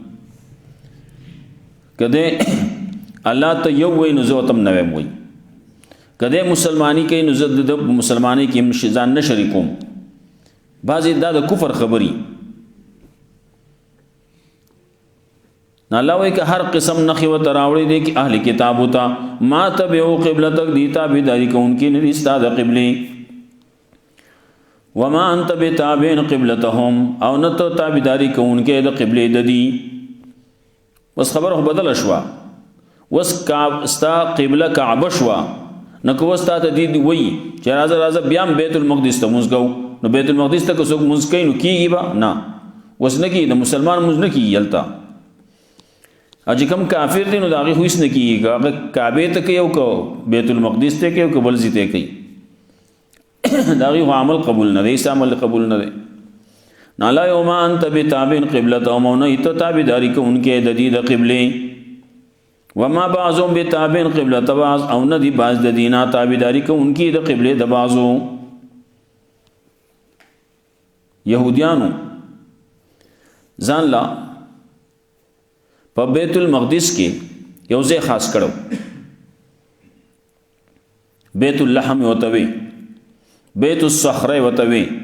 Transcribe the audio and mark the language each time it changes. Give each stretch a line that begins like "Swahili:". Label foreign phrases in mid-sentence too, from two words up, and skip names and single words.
Pashto: که دې الله ته یو وایي نو زه ورته هم نه وایم وایي که دې مسلماني کوي نو زه د مسلمانۍ کې ځان نه شریکوم بعضې دا د کفر خبرې الله وایي که هر قسم نخې ورته راوړی دی کې اهل کتابو ته
Arabic: ما تبعو قبلتک
Pashto: دی تابعداري کوونکي نه دي ستا د قبلې
Arabic: وما انت بتابع قبلتهم
Pashto: او نه ته تابعداري کوونکی د قبلې د دي بس خبره بدله شوه اوس ستا قبله کعبه شوه نه که اوس تا ته دي وایي چې راځه راځه بیا هم بیت المقدس ته مونځ کوو نو بیت المقدس ته که څوک مونځ کوي نو کېږي به نه اوس نه کېږي د مسلمان مونځ نه کېږي هلته او چې کوم کافر دی نو د هغې خو هېڅ نه کېږي که هغه کعبې ته کوي او که بیت المقدس ته کوي او که بل ځای ته کوي د هغې خو عمل قبول نه دی هېڅ عمل قبول نه دی نو الله یو
Arabic: ما انت بتابع قبلتهم
Pashto: او نه ته تابعداري کوونکی د دې د قبلې
Arabic: وما بعضهم بتابع قبلة بعض
Pashto: او نه دي بعض د دې نه تابعداري کوونکي د قبلې د بعضو یهودیانو ځان لا په بیت المقدس کې یو ځای خاص کړو بیت اللحم ورته وی بیت الصخره ورته وی